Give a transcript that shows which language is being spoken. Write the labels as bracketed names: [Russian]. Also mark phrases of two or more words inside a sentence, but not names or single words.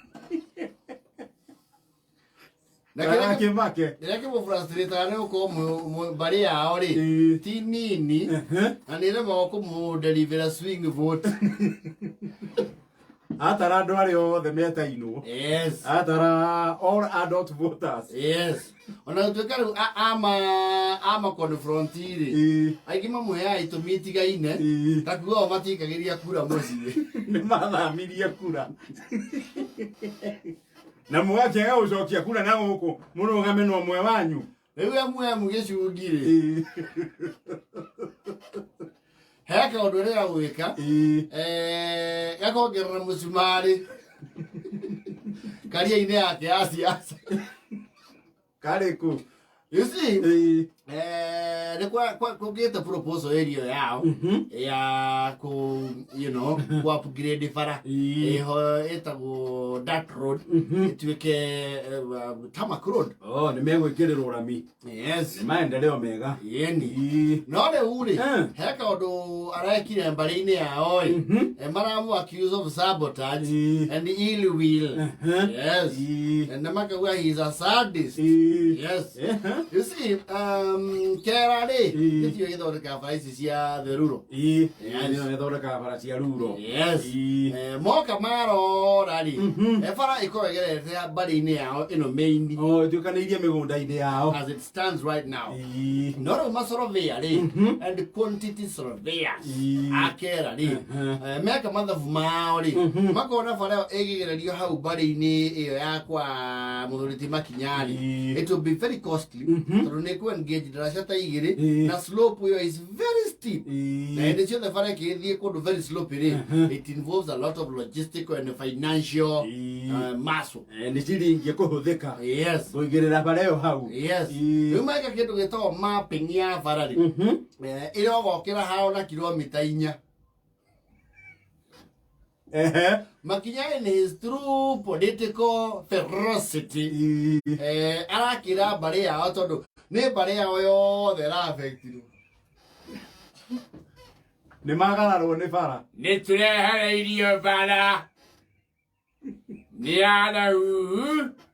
[Kikuyu] Na kĩrĩa kĩmũfrustrataga nĩ gũkorwo mbarĩ yao rĩ ti nini na nĩ ĩremaga kũmũderivera [English] swing vote. [Kikuyu] Atara andũ arĩa othe metainwo. [English] Yes. Atara all adult voters. Yes. [Kikuyu] Ona gũtuĩka rĩu ama confront rĩ aingĩ mamweaga itũmi itigaine ta kuuga o matikagĩria kura mũciĩ. Nĩ mathamirie kura. Na mũgakĩaga gũcokia kura na gũkũ mũrũgame na ũmwe wanyu. Rĩu MWM gĩcungi rĩ. He kaũndũ ũrĩa gwĩka gakongerera mũcumarĩ karia-inĩ yake ya siasa. Karĩkũ? [English] You see, [Kikuyu] nĩ kũgĩte proposal area yao ya ku upgrade bara ĩho ĩtagwo [English] dirt road [Kikuyu] ĩtuĩke [English] tarmac road. [Kikuyu] Nĩ megwĩkĩrĩrwo rami. [English] Yes. [Kikuyu] Nĩ maendeleo mega. Yeni. No rĩu rĩ he kaũndũ arekire mbarĩ-inĩ yao maramũ [English] accused of sabotage and ill will. Yes. [Kikuyu] Na makauga [English] he is a sadist. Yes. You see, [Kikuyu] kera rĩ nĩtio gĩthondeka bara ici cia [English] the rural. [Kikuyu] Nĩyo gĩthondeka bara cia rural. [English] Yes. [Kikuyu] Moka marora rĩ bara ĩkorwo ĩgerete mbarĩ-inĩ yao ĩno main. Ĩtuĩkanĩirie mĩgũnda-inĩ yao. [English] As it stands right now. [Kikuyu] No rĩu masurveyor rĩ [English] and quantity surveyors [Kikuyu] akera rĩ meka mathabu mao rĩ makona bara ĩyo ĩgĩgererio hau mbarĩ-inĩ ĩyo yakwa mũthuri Makinya rĩ [English] it will be very costly. [Kikuyu] Tondũ nĩ ku engage ndaraca ta igĩrĩ na slope ĩyo [English] is very steep. [Kikuyu] Na hĩndĩ ciothe bara ĩkĩthiĩ kũndũ [English] very slope [Kikuyu] rĩ [English] it involves a lot of logistical and financial muscle. [Kikuyu] Nĩ ciringi kũhũthĩka. Yes. Kũigĩrĩra bara ĩyo hau. Yes. Rĩu meka kĩndũ gĩtagwo mapping ya bara rĩ ĩrĩa ũgokĩra hao na kilomita 4. Makinya [English] in his true political ferocity [Kikuyu] arakĩra mbarĩ yao tondũ nĩ mbarĩ yao yothe ĩra-affectirwo. Nĩ magararwo nĩ bara. Nĩ tũrehereirio bara nĩ arahu